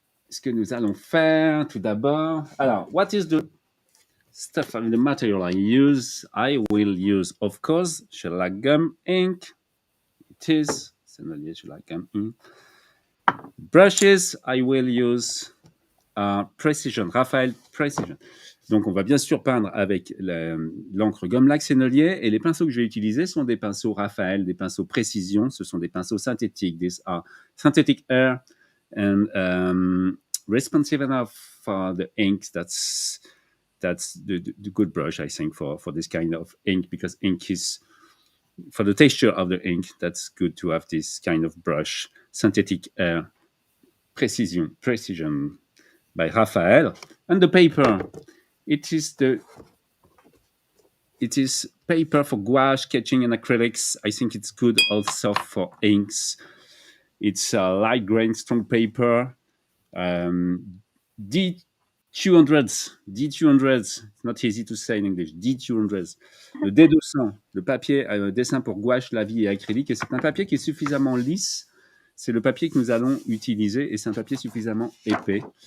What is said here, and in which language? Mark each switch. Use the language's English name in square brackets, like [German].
[French] ce que nous allons faire tout d'abord. [English] Alors, what is the stuff, the material I use? I will use, of course, shellac gum ink. It is Sennelier shellac gum ink. Brushes, I will use Precision, Raphaël Precision. [French] Donc, on va bien sûr peindre avec l'encre gomme-laque Sennelier, et les pinceaux que je vais utiliser sont des pinceaux Raphaël, des pinceaux Précision. Ce sont des pinceaux synthétiques. [English] These are synthetic air and responsive enough for the inks. That's the good brush, I think, for this kind of ink, because ink is, for the texture of the ink, that's good to have this kind of brush. Synthetic air, Precision by Raphael. And the paper, it is paper for gouache, sketching, and acrylics. I think it's good also for inks. It's a light grain, strong paper. D200s. It's not easy to say in English. D200s. [French] Le D200, le papier dessin pour gouache, lavis et acrylique. Et c'est un papier qui est suffisamment lisse. C'est le papier que nous allons utiliser, et c'est un papier suffisamment épais.